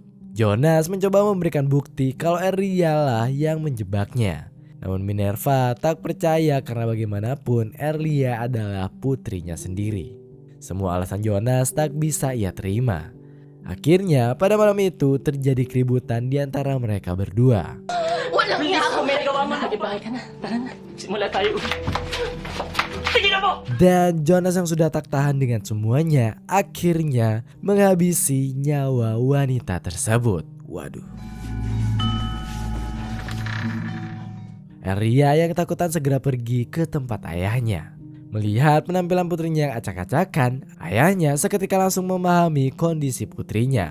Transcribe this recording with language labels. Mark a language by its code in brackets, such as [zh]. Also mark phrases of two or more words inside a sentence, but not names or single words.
[id] Jonas mencoba memberikan bukti kalau Erlia lah yang menjebaknya. Namun Minerva tak percaya karena bagaimanapun Erlia adalah putrinya sendiri. Semua alasan Jonas tak bisa ia terima. Akhirnya pada malam itu terjadi keributan di antara mereka berdua. [tl] Walang iya ako, may nagawa mo. Bahay ka na, tara na. Simula tayo. Sige na po! [id] Dan Jonas yang sudah tak tahan dengan semuanya akhirnya menghabisi nyawa wanita tersebut. Waduh. Erlia yang ketakutan segera pergi ke tempat ayahnya. Melihat penampilan putrinya yang acak-acakan, ayahnya seketika langsung memahami kondisi putrinya.